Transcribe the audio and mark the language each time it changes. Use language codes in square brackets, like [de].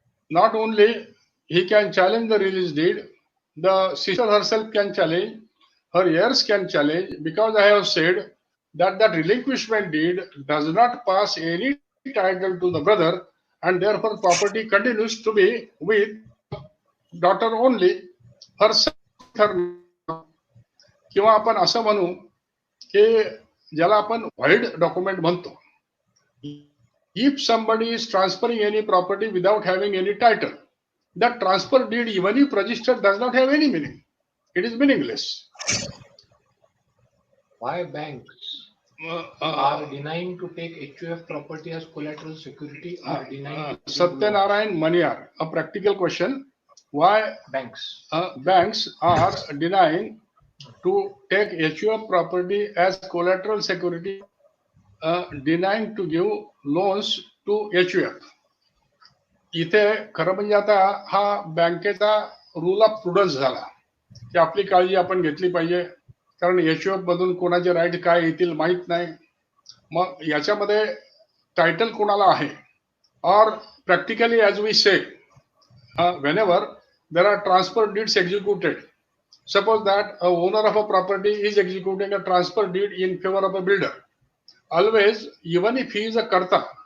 [en] Not only he can challenge the release deed, the sister herself can challenge, her heirs can challenge, because I have said that that relinquishment deed does not pass any title to the brother, and therefore property continues to be with daughter only, herself. [mr] किंवा आपण असं म्हणू की ज्याला आपण व्हाईड document म्हणतो. [en] If somebody is transferring any property without having any title, that transfer deed, even if registered, does not have any meaning. It is meaningless. Why banks are denying to take HUF property as collateral security or denying? Satyanarayan Maniar, a practical question. Why banks are denying to take HUF property as collateral security, denying to give loans to HUF? [mr] इथे खरं म्हणजे आता हा बँकेचा rule of प्रुडन्स झाला की आपली काळजी आपण घेतली पाहिजे, कारण HUF मधून कोणाचे राईट काय येतील माहित नाही. मग याच्यामध्ये टायटल कोणाला आहे, और practically as we say, [en] whenever there are transfer deeds executed, suppose that a owner of a property is executing a transfer deed in favor of a builder, always, even if he is a karta,